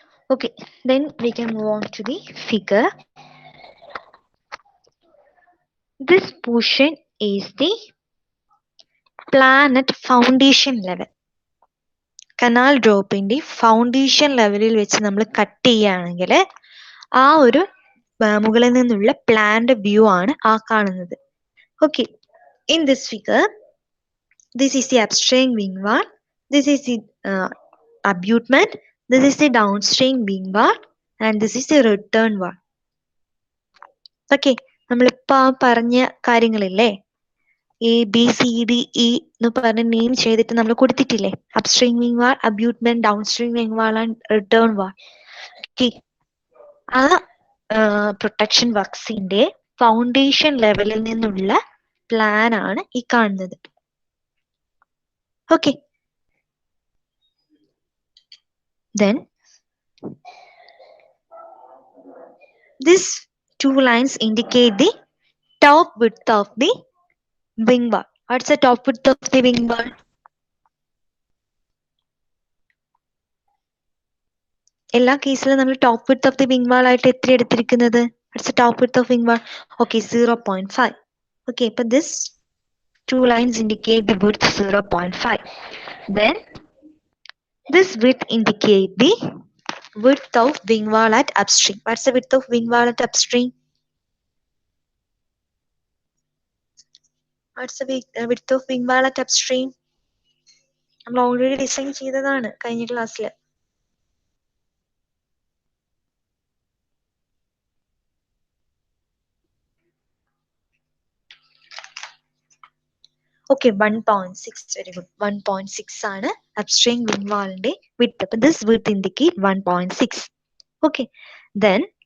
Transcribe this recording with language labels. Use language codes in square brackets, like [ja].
[en] Okay, then we can move on to the figure. This portion is the plan at foundation level. [ml] Canal ഡ്രോപ്പിന്റെ foundation ലെവലിൽ വെച്ച് നമ്മൾ cut ചെയ്യുകയാണെങ്കിൽ ആ ഒരു മുകളിൽ നിന്നുള്ള പ്ലാന്റ് വ്യൂ ആണ് ആ കാണുന്നത്. [en] Okay, in this figure this is the upstream wing wall, this is the abutment, this is the downstream wing wall and this is the return wall. [ml] Okay, നമ്മളിപ്പോ പറഞ്ഞ കാര്യങ്ങളില്ലേ, ABCDE എന്ന് പറഞ്ഞ് നെയിം ചെയ്തിട്ട് നമ്മൾ കൊടുത്തിട്ടില്ലേ, upstream wing wall, അബ്യൂട്ട്മെന്റ്, downstream wing wall and return wall. Okay, ആ protection വർക്സിന്റെ foundation ലെവലിൽ നിന്നുള്ള plan ആണ് ഈ കാണുന്നത്. [en] Okay, then these two lines indicate the top width of the wing wall. What's the top width of the wing wall? [ml] എല്ലാ കേസിലും നമ്മൾ top width of the wing വാൾ ആയിട്ട് എത്ര എടുത്തിരിക്കുന്നത്? [en] What's the top width of wing wall? Okay, 0.5. Okay, but this two lines indicate the width 0.5. Then this width indicate the width of wing wall at upstream. What's the width of wing wall at upstream? What's the width of wing wall at upstream? [ml] നമ്മൾ already design ചെയ്തതാണ് കഴിഞ്ഞ ക്ലാസ്സിൽ. [en] Okay, 1.6. Very good. [ml] 1.6 ആണ് upstream wing wallന്റെ width. [en] But this width indicate 1.6. Okay, then